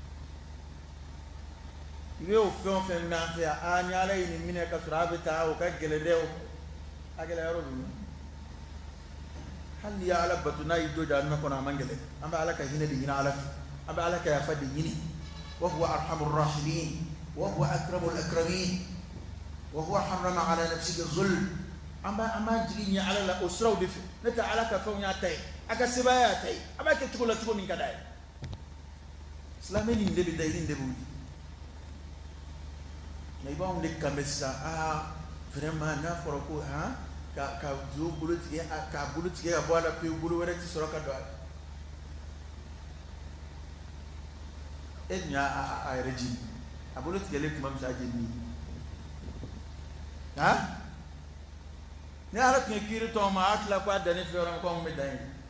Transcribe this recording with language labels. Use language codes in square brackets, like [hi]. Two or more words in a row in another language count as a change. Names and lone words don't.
[bm] i bɛ o fɛn o fɛn n'an fɛ yan a ni ala ye nin minɛ ka sɔrɔ a bɛ taa o ka gɛlɛn dɛ o a gɛlɛya yɔrɔ ninnu hali n'i ye ala bato n'a y'i do jahannama kɔnɔ a man gɛlɛn an bɛ ala ka hinɛ de ɲini ala fɛ an bɛ ala ka yafa de ɲini [ar] وهو أرحم الراحمين وهو أكرم الأكرمين وهو حرم على نفسه الظلم [bm] an b'a jigi ɲɛ ala la o siraw de fɛ ne tɛ ala ka fɛnw y'a ta ye a ka sebaaya y'a ta ye a b'a kɛ cogo la cogo min ka d'a ye silamɛ nin de bɛ da nin de bɛ wuli nka i b'anw de kan bɛ sisan vraiment n'a fɔra ko ka jo bolo tigɛ k'a bolo tigɛ ka bɔ a la pewu bolo wɛrɛ tɛ sɔrɔ ka don a la e dun y'a yɛrɛ jeni a bolo tigɛlen tuma min sa a jeni ni ala tun ye kiiri tɔn ma a tila ko a danni fɛ yɔrɔ min ko anw bɛ dan yen